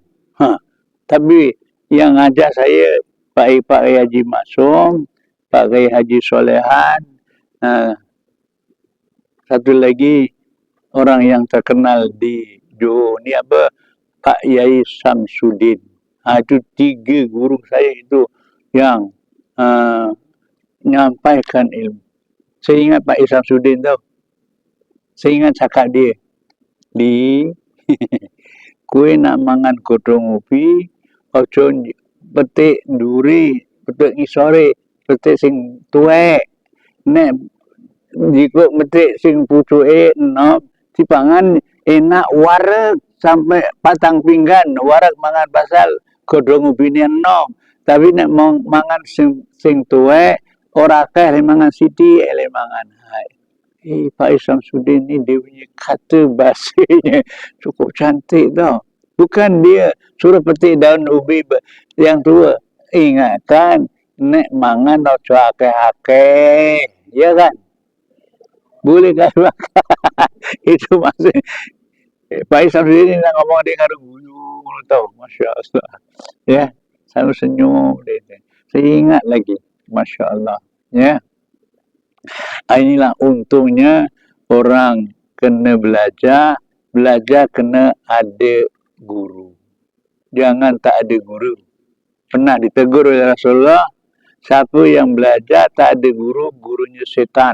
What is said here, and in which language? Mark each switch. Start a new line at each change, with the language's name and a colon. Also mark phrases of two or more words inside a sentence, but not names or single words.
Malay: Tapi yang ajar saya Pak Haji Maksum, Pak Haji Solehan, satu lagi orang yang terkenal di Johor ni apa, Pak Yai Samsudin. Itu 3 guru saya itu yang menyampaikan ilmu. Saya ingat Pak Yai Samsudin tau. Saya ingat cakap dia.
Javanese: Kue nak mangan godong ubi, ojo petik duri, petik ngisore, petik sing tuwek. Nek jika petik sing pucuke enom, dipangan enak wareg sampai patang pinggan. Wareg mangan pasal godong ubine enom. Tapi nek mangan sing tuwek, ora akeh mangan sithik ele mangan.
Malay: Pak Samsudin ni dia punya kata bahasanya cukup cantik tau. Bukan dia suruh petik daun ubi yang tua. Ingatkan,
Javanese: nek mangan ojo akeh-akeh.
Malay: Ya kan? Boleh kan? Itu maksudnya. Pak Samsudin ni nak ngomong dia ngaruh guyu tau.
Arabic: Masya Allah.
Malay: Ya, selalu senyum dia. Saya ingat lagi.
Arabic: Masya Allah. Ya.
Malay: Inilah untungnya orang kena belajar kena ada guru. jangan tak ada guru. Pernah ditegur oleh Rasulullah, siapa yang belajar tak ada guru, gurunya setan.